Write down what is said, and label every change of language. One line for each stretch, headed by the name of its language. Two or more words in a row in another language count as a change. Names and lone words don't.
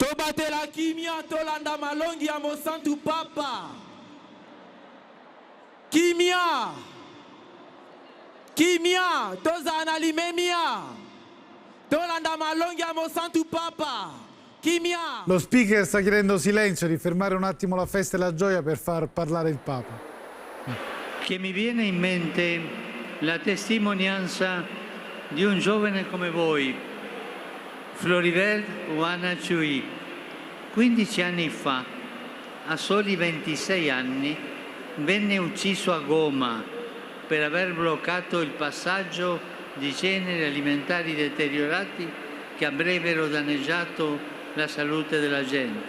Lingala: tobatela kimia tolanda malongi ya mosantu papa. Kimia. Kimia toza na limemia. Tolanda malongi ya mosantu papa. Kimia.
Italian: Lo speaker sta chiedendo silenzio, di fermare un attimo la festa e la gioia per far parlare il Papa. Che mi viene in mente la testimonianza di un giovane come voi, Floribert Wanachui. 15 anni fa, a soli 26 anni, venne ucciso a Goma per aver bloccato il passaggio di generi alimentari deteriorati che avrebbero danneggiato la salute della gente.